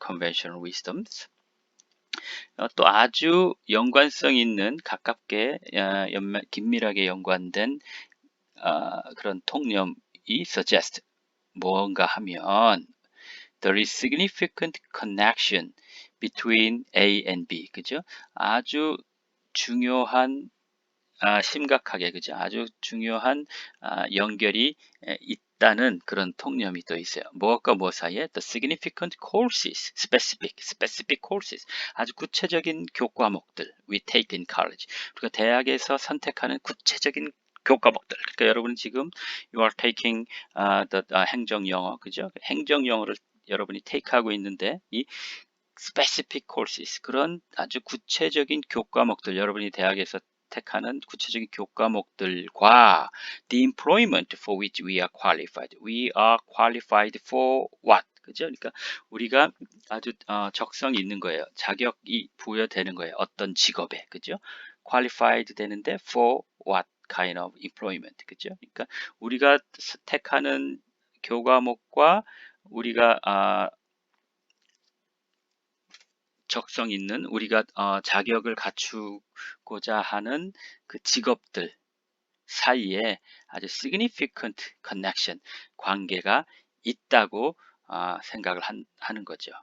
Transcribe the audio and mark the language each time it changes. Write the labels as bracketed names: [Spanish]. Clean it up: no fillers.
[Korean] Conventional wisdoms. 또 아주 연관성 있는 가깝게 긴밀하게 연관된 그런 통념이 suggest 뭔가 하면 [English] there is significant connection between A and B. [Korean] 그죠? 아주 중요한 심각하게 그죠? 아주 중요한 연결이 있다는 그런 통념이 또 있어요. 무엇과 무엇 사이에? [English] The significant courses, specific courses. [Korean] 아주 구체적인 교과목들 [English] we take in college. [Korean] 우리가 대학에서 선택하는 구체적인 교과목들. 그러니까 여러분 지금 [English] you are taking the [Korean] 행정영어, 그죠? 행정영어를 여러분이 take하고 있는데 이 specific courses 그런 아주 구체적인 교과목들 여러분이 대학에서 택하는 구체적인 교과목들과 [English] the employment for which we are qualified. We are qualified for what? [Korean] 그죠? 그러니까 우리가 아주 적성이 있는 거예요. 자격이 부여되는 거예요. 어떤 직업에. 그죠? [English] qualified 되는데 for what kind of employment. [Korean] 그죠? 그러니까 우리가 택하는 교과목과 우리가 적성 있는 우리가 자격을 갖추고자 하는 그 직업들 사이에 아주 significant connection, 관계가 있다고 생각을 하는 거죠.